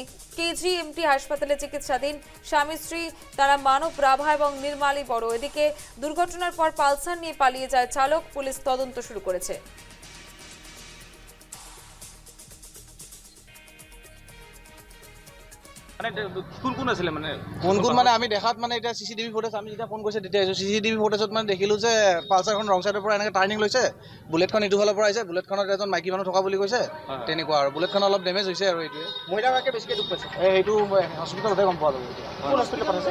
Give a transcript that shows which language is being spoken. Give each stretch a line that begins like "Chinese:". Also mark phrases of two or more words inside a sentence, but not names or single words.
Bangla: কেজিএমটি হাসপাতালে চিকিৎসাধীন স্বামী স্ত্রী তারা মানব রাভা এবং নির্মালী বড়। এদিকে দুর্ঘটনার পর পালসার নিয়ে পালিয়ে যায় চালক। পুলিশ তদন্ত শুরু করেছে।
Assamese: মানে আমি দেখাত মানে এটা
English: CCTV footage
Assamese: আমি যেতিয়া ফোন কৰিছে তেতিয়া
English: CCTV footage
Assamese: মানে দেখিলো যে পালচাৰখন
English: wrong side
Assamese: পৰা এনেকৈ টাৰ্ণিং লৈছে, বুলেটখন ইটো ফালৰ পৰা আহিছে, বুলেটখনত এজন মাইকী মানুহ থকা বুলি কৈছে। তেনেকুৱা আৰু বুলেটখন অলপ ডেমেজ হৈছে আৰু এইটোৱে। মহিলাগৰাকীয়ে বেছিকৈ দুখ পাইছে। সেইটো হস্পিটেলতে গম পোৱা যাব। কোন হস্পিটেলত পঠাইছে?